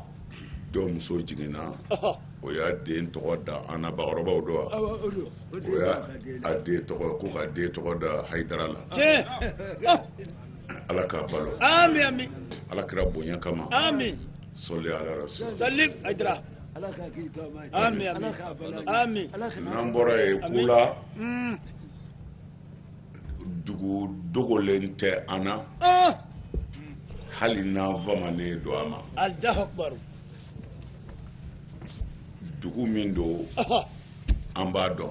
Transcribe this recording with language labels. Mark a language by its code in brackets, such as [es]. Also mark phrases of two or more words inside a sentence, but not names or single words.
[bm] dɔw muso jiginna Aha. o y'a den tɔgɔ da an na bakɔrɔbaw dɔ wa o y'a a den tɔgɔ ko ka den tɔgɔ da hayidara la Tiɲɛ. Ah. ala k'a balo Amin, amin. ala kira bonya kama Amin. [ar] sɔli ala rasul [bm] Salim Aydra. Amin, amin. Amin. n'an bɔra yen kula Mm. dugu dogolen tɛ an na Ah. hali n'an bamanen don a ma [ar] Allahu akbar. [bm] dugu min don Aha. an b'a dɔn